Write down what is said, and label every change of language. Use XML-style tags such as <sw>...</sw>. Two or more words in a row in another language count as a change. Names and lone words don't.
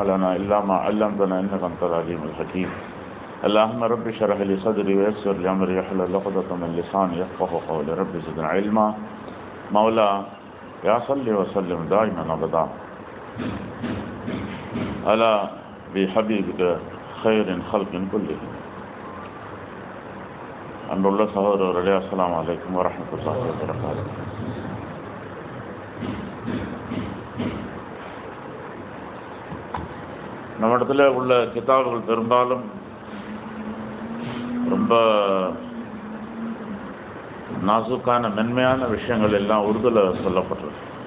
<ar>لنا إلا ما علمتنا إنك أنت العليم الحكيم اللهم رب اشرح لي صدري ويسر لي أمري واحلل عقدة من لساني يفقهوا قولي رب زدنا علما مولا يا صل وسلم دائما أبدا على بحبيبك خير خلق كلهم</ar> <ta>அன்புள்ள சகோதரர்களே,</ta> <ar>السلام عليكم ورحمة الله وبركاته.</ar> <ta>நம்ம இடத்துல உள்ள கிதாபுகள் பெரும்பாலும் ரொம்ப நாசுக்கான மென்மையான விஷயங்கள் எல்லாம் உருதுல சொல்லப்பட்டிருக்கு.</ta>